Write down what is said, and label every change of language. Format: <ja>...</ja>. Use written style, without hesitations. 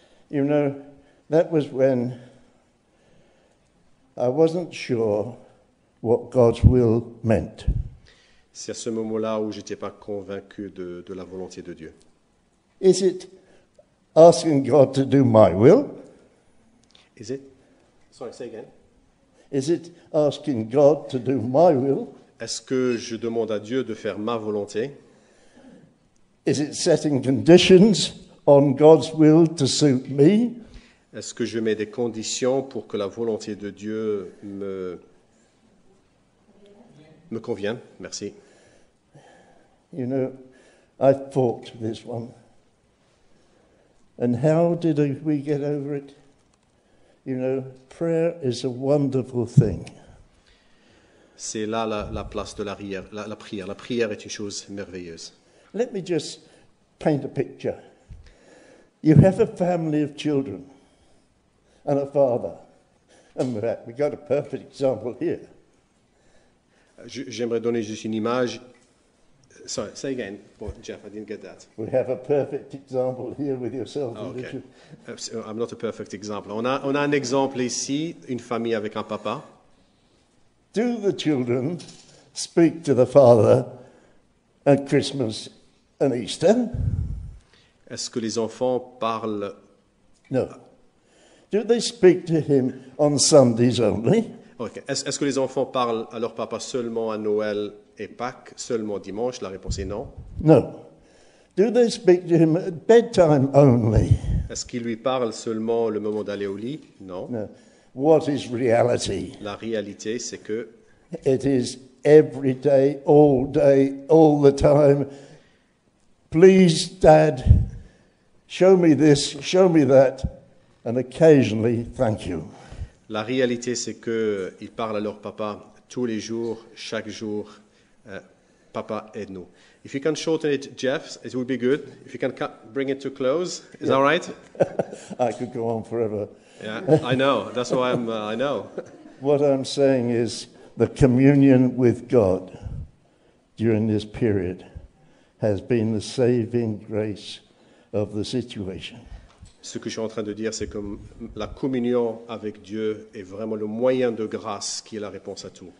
<en>You know, that was when I wasn't sure what God's will meant.</en> <fr>C'est à ce moment-là où je n'étais pas convaincu de la volonté de Dieu.</fr> <en>Is it asking God to do my will? Is it? Sorry, say again. Is it asking God to do my will?</en> <fr>Est-ce que je demande à Dieu de faire ma volonté?</fr> <en>Is it setting conditions on God's will to suit me?</en> <fr>Est-ce que je mets des conditions pour que la volonté de Dieu me convienne? Merci.</fr> <en>You know, I fought this one. And how did we get over it? You know, prayer is a wonderful thing.</en> <fr>C'est là la place de la prière. La prière est une chose merveilleuse.</fr> <en>Let me just paint a picture. You have a family of children and a father. And we've got a perfect example here.</en> <fr>J'aimerais donner juste une image.</fr> <en>Sorry, say again. Oh, Jeff, I didn't get that. We have a perfect example here with yourself. Oh, and okay. Richard. I'm not a perfect example.</en> <fr>On a un exemple ici, une famille avec un papa.</fr> <en>Do the children speak to the father at Christmas and Easter?</en> <fr>Est-ce que les enfants parlent?</fr> <en>No. Do they speak to him on Sundays only? Okay.</en> <fr>Est-ce que les enfants parlent à leur papa seulement à Noël et Pâques, seulement dimanche? La réponse est non.</fr> <en>No. Do they speak to him at bedtime only?</en> <fr>Est-ce qu'ils lui parlent seulement le moment d'aller au lit? Non.</fr> <en>No. What is reality?</en> <fr>La réalité, c'est que</fr> <en>It is every day, all the time. Please, Dad, show me this, show me that, and occasionally, thank you.</en> <fr>la réalité, c'est qu'ils parlent à leur papa tous les jours, chaque jour. Papa, aide-nous.</fr> <en>If you can shorten it, Jeff, it would be good. If you can bring it to close, is that right? I could go on forever. Yeah, I know. That's why I know. What I'm saying is the communion with God during this period has been the saving grace of the situation.</en> <fr>Ce que je suis en train de dire, c'est que la communion avec Dieu est vraiment le moyen de grâce qui est la réponse à tout.</fr>